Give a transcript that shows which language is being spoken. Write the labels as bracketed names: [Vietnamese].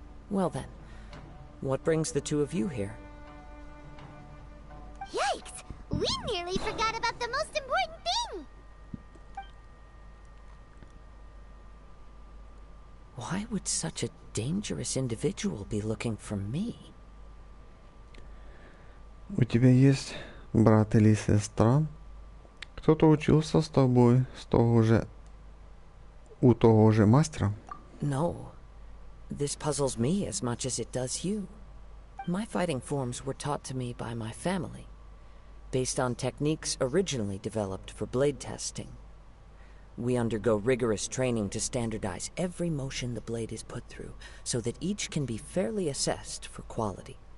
[English] Well then, what brings the two of you here? Yikes! We nearly forgot about the most important thing! Why would such a dangerous individual be looking for me? [Russian] У тебя есть брат или сестра? Кто-то учился с тобой, у того же мастера? [English] No. This puzzles me as much as it does you. My fighting forms were taught to me by my family, based on techniques originally developed for blade testing. We undergo rigorous training to standardize every motion the blade is put through, so that each can be fairly assessed for quality.